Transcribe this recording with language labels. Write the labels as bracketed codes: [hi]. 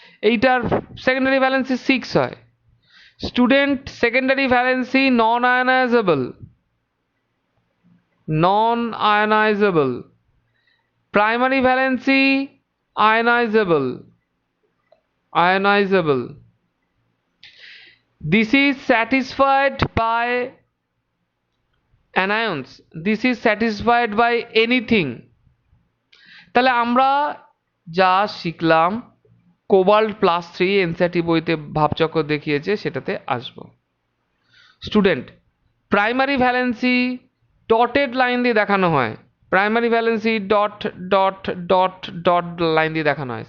[bn] এইটার secondary valency 6 হয়। Student, secondary valency non আয়নাইজেবল, non আয়নাইজেবল। Primary valency আয়নাইজেবল, ionizable. [en] This is satisfied by anions, this is satisfied by anything. [bn] তাহলে আমরা যা শিখলাম cobalt +3 NCERT বইতে ভাবচক্র দেখিয়েছে সেটাতে আসব। Student, primary valency dotted line দিয়ে দেখানো হয়, primary valency dot dot dot dot line দিয়ে দেখানো হয়।